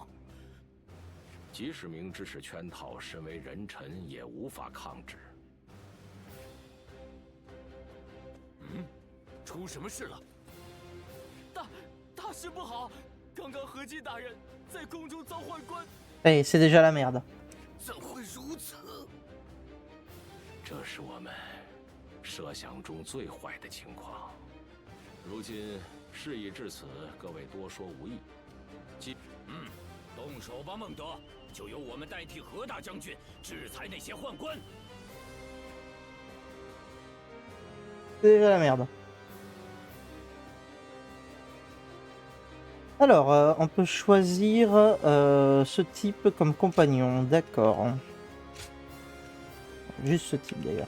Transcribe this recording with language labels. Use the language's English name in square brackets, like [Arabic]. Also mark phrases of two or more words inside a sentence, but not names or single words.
[Chinese] 即使明知是圈套，身为人臣也无法抗旨。嗯，出什么事了？大事不好！刚刚何进大人在宫中遭宦官。 [French] 哎，c'est déjà la merde。 [Chinese] 怎会如此？这是我们设想中最坏的情况。如今事已至此，各位多说无益。动手吧，孟德，就由我们代替何大将军制裁那些宦官。 [French] C'est déjà la merde. Alors, on peut choisir ce type comme compagnon, d'accord. Juste ce type d'ailleurs.